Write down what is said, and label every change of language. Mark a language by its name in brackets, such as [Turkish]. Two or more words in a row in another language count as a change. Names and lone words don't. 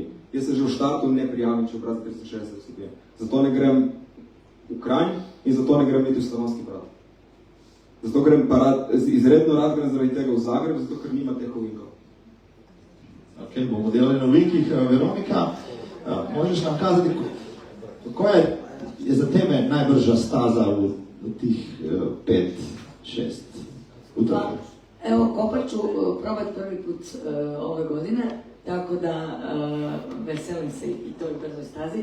[Slovenian] Jaz se že v štartu ne prijavim, če obrat za 360 stopinj. Zato ne grem v Kranj in zato ne grem niti v Slavonski Brod. Zato grem pa izredno rad grem zaradi tega v Zagreb, zato ker nima teh ovinkov. Ok, bomo delali na ovinkih. [Croatian] Veronika, možeš nam kazati, kako je za tebe najbrža staza v tih 5-6 utrkov? Evo, Kopar ću probati prvi put ove godine, tako da veselim se i toj brzoj stazi.